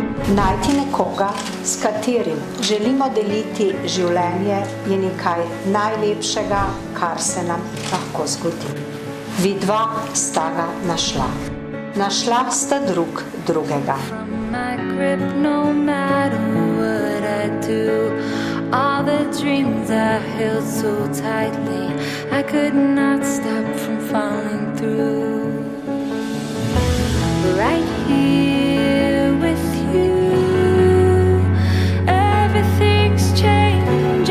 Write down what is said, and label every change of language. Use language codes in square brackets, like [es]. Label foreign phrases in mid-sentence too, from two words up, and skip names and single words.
[sl] Najti nekoga, s katerim želimo deliti življenje, je nekaj najlepšega, kar se nam lahko zgodi. Vidva sta ga našla. Našla sta drug drugega. [en] All the dreams I held so tightly, I could not stop from falling through. Right here with you, everything's changing.